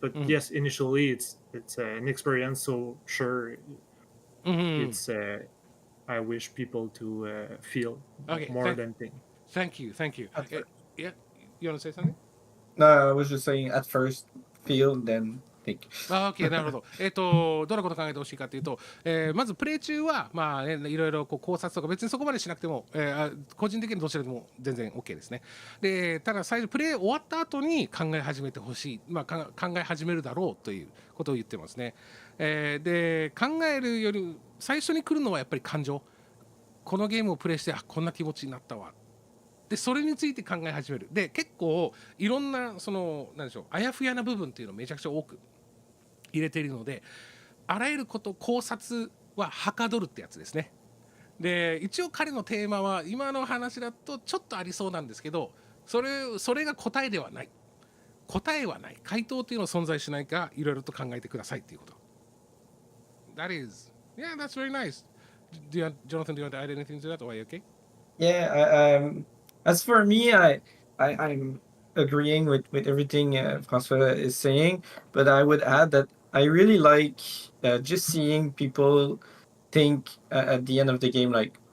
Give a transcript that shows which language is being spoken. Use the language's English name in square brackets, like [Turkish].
[English] But yes, initially, it's an experience. So sure, it's. I wish people to feel more than think. Thank you. Yeah, you want to say something? No, I was just saying at first feel, then think. [Japanese] OK、なるほど。どんなこと考えてほしいかというと、まずプレイ中は、まあね、いろいろこう考察とか別にそこまでしなくても、個人的にどちらでも全然 OK ですね。で、ただ最初プレイ終わった後に考え始めてほしい、まあ、考え始めるだろうということを言ってますね。で、考えるより最初に来るのはやっぱり感情。このゲームをプレイしてこんな気持ちになったわ。でそれについて考え始める。で結構いろんなその何でしょう、あやふやな部分っていうのをめちゃくちゃ多く入れているので、あらゆること考察ははかどるってやつですね。で一応彼のテーマは今の話だとちょっとありそうなんですけど、それが答えではない。答えはない。回答っていうのは存在しないか、いろいろと考えてくださいっていうこと。 [English] That is, yeah, that's very nice. Jonathan, do you want to add anything to that, or are you okay? Yeah, as for me, I'm agreeing with everything François is saying, but I would add that I really like just seeing people think at the end of the game, like,